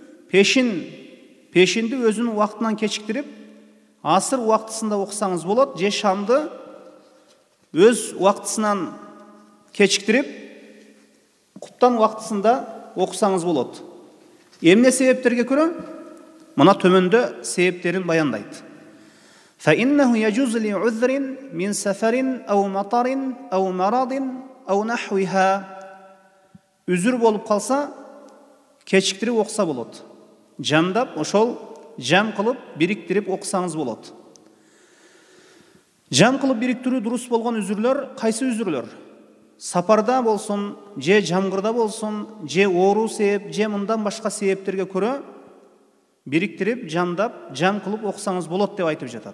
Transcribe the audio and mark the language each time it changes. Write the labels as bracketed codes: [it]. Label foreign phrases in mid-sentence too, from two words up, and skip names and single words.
[ky] Пешинди өзүнүн убактынан кечиктирип, асыр убактысында окусаңыз болот, же шамды өз убактысынан кечиктирип, куптан убактысында окусаңыз болот. Эмне себептерге көрө? Мына төмөндө себептерин баяндайт. [ar] فإنه يجوز لعذر من سفر أو مطر أو مرض أو نحوها. [ky] Үзүр болуп калса, кечиктирип окуса болот. Жамдап, ошол жам кылып бириктирип окусаңыз болот. Жам кылып бириктирүү дурус болгон үзүрлөр кайсы үзүрлөр? Сапарда болсун, же жамгырда болсун, же оору себеп, же мындан башка себептерге көрө бириктирип, жамдап, жам кылып окусаңыз болот деп айтып жатат.